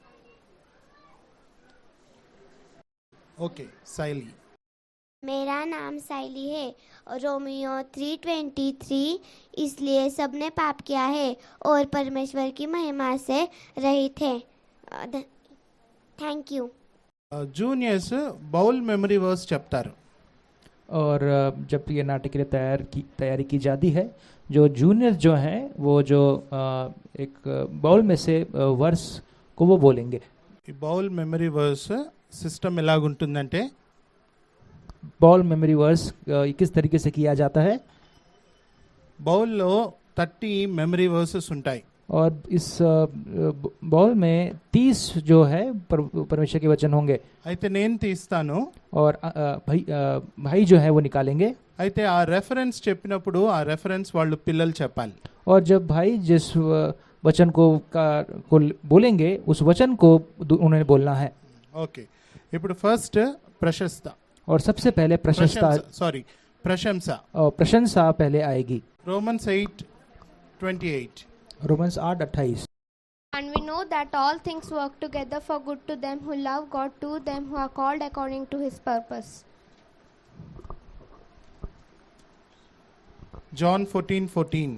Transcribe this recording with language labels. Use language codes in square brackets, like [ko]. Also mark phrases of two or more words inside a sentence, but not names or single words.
[hi] ओके, साइली. मेरा नाम साइली है और रोमियो 3:23 इसलिए सबने पाप किया है और परमेश्वर की महिमा से रहित है. [en] thank you. juniors bowl memory verse చెప్తారు. [hi] और जब ये नाटक के लिए तैयारी की जाती है, जो जूनियर्स जो हैं वो जो एक बाउल में से वर्स को वो बोलेंगे. [te] ఈ [en] bowl memory verse system [te] ఎలాగుంటుందంటే, [en] bowl memory verse [hi] किस तरीके से किया जाता है. [te] బౌల్లో 30 [en] memory verses [te] ఉంటాయి. [hi] और इस बाउल में 30 जो है परमेश्वर के वचन होंगे. [te] అయితే నేను తీస్తాను, [hi] और भाई जो है वो निकालेंगे. [te] అయితే ఆ రెఫరెన్స్ చెప్పినప్పుడు ఆ రెఫరెన్స్ వాళ్ళు పిల్లలు చెప్పాలి. [hi] और जब भाई जिस वचन को बोलेंगे उस वचन को उन्हें बोलना है. [te] ఓకే, ఇప్పుడు ఫస్ట్ ప్రశస్త. [hi] और सबसे पहले प्रशंसा और प्रशंसा पहले आएगी। [en] Romans 8:28 [hi] रोमन्स 8:28। [en] And we know that all things work together for good to them who love God, to them who are called according to his purpose. John 14:14